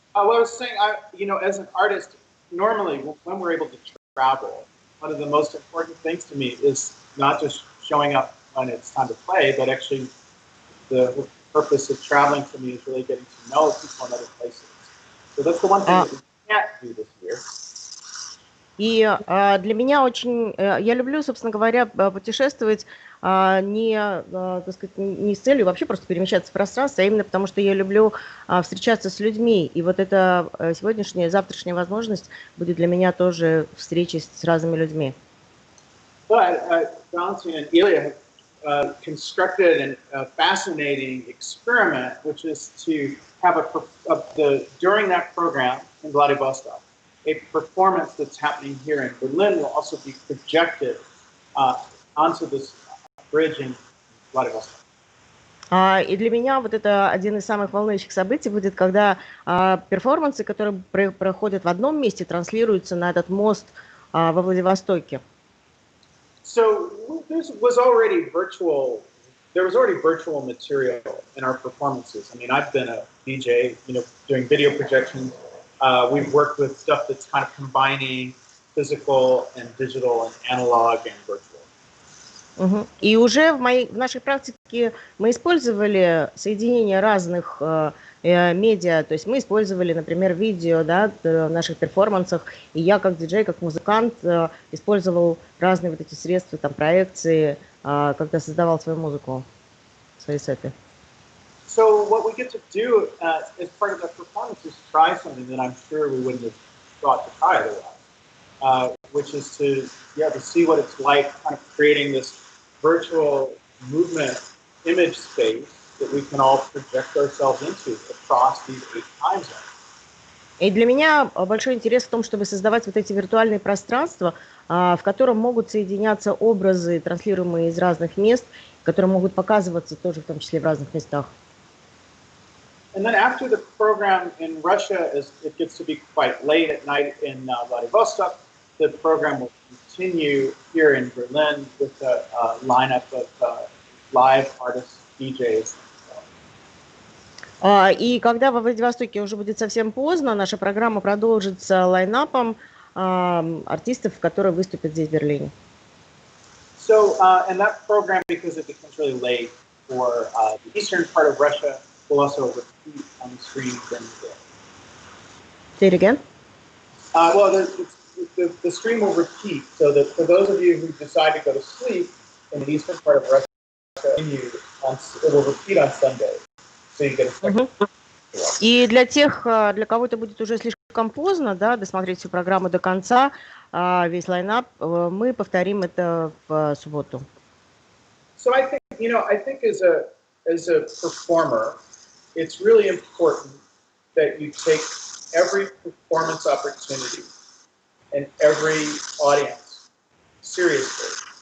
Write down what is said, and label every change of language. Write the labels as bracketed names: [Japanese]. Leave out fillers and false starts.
[English] Well, I was saying, as an artist, normally when we're able to travel, one of the most important things to me is not just showing up when it's time to play, but actually the purpose of traveling for me is really getting to know people in other places. So that's the one thing that we can't do this year. [Russian] И для меня очень, я люблю, собственно говоря, путешествовать не с целью вообще просто перемещаться в пространстве, а именно потому, что я люблю встречаться с людьми. И вот эта сегодняшняя, завтрашняя возможность будет для меня тоже встречи с разными людьми. [English] But Valentin and Ilya have constructed a fascinating experiment, which is to have during that program in Vladivostok, a performance that's happening here in Berlin will also be projected onto this bridge in Vladivostok. [Russian] И для меня вот это один из самых волнующих событий будет, когда перформансы, которые проходят в одном месте, транслируются на этот мост во Владивостоке. [English] So there was already virtual material in our performances. I've been a DJ, doing video projections. We've worked with stuff that's kind of combining physical and digital and analog and virtual. [Russian] И уже в нашей практике мы использовали соединение разных медиа, то есть мы использовали, например, видео, да, в наших перформансах, и я как диджей, как музыкант использовал разные вот эти средства, там, проекции, когда создавал свою музыку, свои сеты. [English] So what we get to do as part of that performance is try something that I'm sure we wouldn't have thought to try otherwise, which is to see what it's like, kind of creating this virtual movement image space that we can all project ourselves into across these 8 time zones. [Russian] И для меня большой интерес в том, чтобы создавать вот эти виртуальные пространства, в котором могут соединяться образы, транслируемые из разных мест, которые могут показываться тоже в том числе в разных местах. [English] And then after the program in Russia, as it gets to be quite late at night in Vladivostok, the program will continue here in Berlin with a lineup of live artists, DJs. [Russian] И когда во Владивостоке уже будет совсем поздно, наша программа продолжится лайнапом артистов, которые выступят здесь в Берлине. [English] So, and that program, because it becomes really late for the eastern part of Russia, will also repeat on the screen during the day. Say it again. Well, the stream will repeat, so that for those of you who decide to go to sleep in the eastern part of Russia, it will repeat on Sunday, so you get a second. [Russian] И для тех, для кого это будет уже слишком поздно, да, досмотреть всю программу до конца, весь лайнап, мы повторим это в субботу. [English] So I think, I think as a performer, it's really important that you take every performance opportunity and every audience seriously.